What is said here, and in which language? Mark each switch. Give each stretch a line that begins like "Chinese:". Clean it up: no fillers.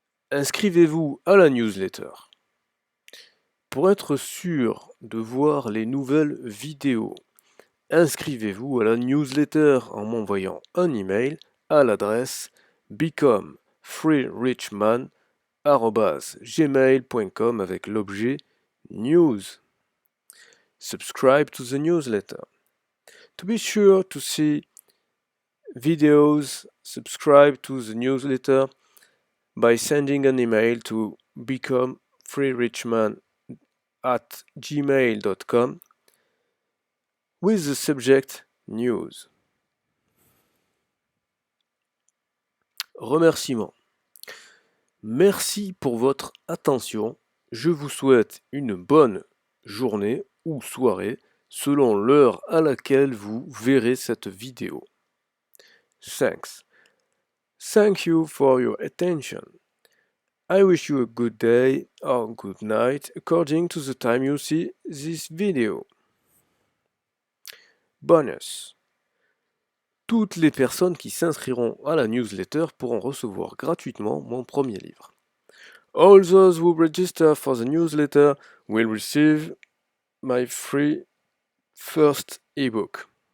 French: Inscrivez-vous à la newsletter. Pour être sûr de voir les nouvelles vidéos, inscrivez-vous à la newsletter en m'envoyant un email à l'adresse becomefreerichman@gmail.com avec l'objet news.
English: Subscribe to the newsletter. To be sure to see videos, subscribe to the newsletter by sending an email to becomefreerichman@gmail.com with the subject news.
French: Remerciements. Merci pour votre attention. Je vous souhaite une bonne journée ou soirée selon l'heure à laquelle vous verrez cette vidéo.
English: Thanks. Thank you for your attention. I wish you a good day or good night according to the time you see this video.
French: Bonus. Toutes les personnes qui s'inscriront à la newsletter pourront recevoir gratuitement mon premier livre.
English: All those who register for the newsletter will receive my free first ebook.